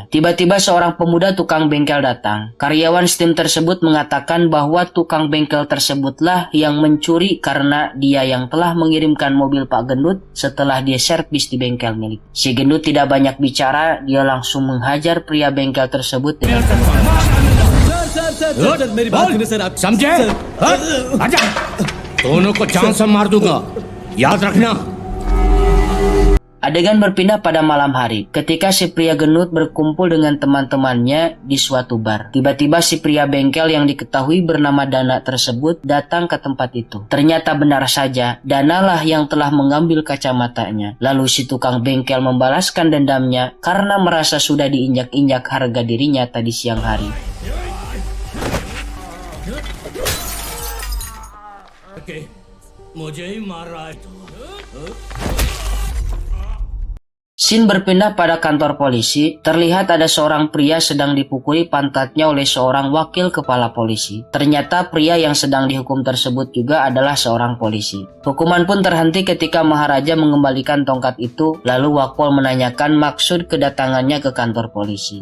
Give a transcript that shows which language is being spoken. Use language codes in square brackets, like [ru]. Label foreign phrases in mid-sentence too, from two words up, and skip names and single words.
[id] Tiba-tiba seorang pemuda tukang bengkel datang. Karyawan stim tersebut mengatakan bahwa tukang bengkel tersebutlah yang mencuri karena dia yang telah mengirim mobil Pak Gendut setelah dia servis di bengkel milik. Si Gendut tidak banyak bicara, dia langsung menghajar pria bengkel tersebut dengan [hi] सर मेरी बात सुनिए सर आप समझे? आजा दोनों को जान से मार दूंगा याद रखना. [id] Adegan berpindah pada malam hari, ketika si pria gendut berkumpul dengan teman-temannya di suatu bar. Tiba-tiba si pria bengkel yang diketahui bernama Dana tersebut datang ke tempat itu. Ternyata benar saja, Dana lah yang telah mengambil kacamatanya. Lalu si tukang bengkel membalaskan dendamnya karena merasa sudah diinjak-injak harga dirinya tadi siang hari. [hi] ओके मुझे ही मार रहा है तू. [id] Scene berpindah pada kantor polisi, terlihat ada seorang pria sedang dipukuli pantatnya oleh seorang wakil kepala polisi. Ternyata pria yang sedang dihukum tersebut juga adalah seorang polisi. Hukuman pun terhenti ketika Maharaja mengembalikan tongkat itu, lalu Wakpol menanyakan maksud kedatangannya ke kantor polisi.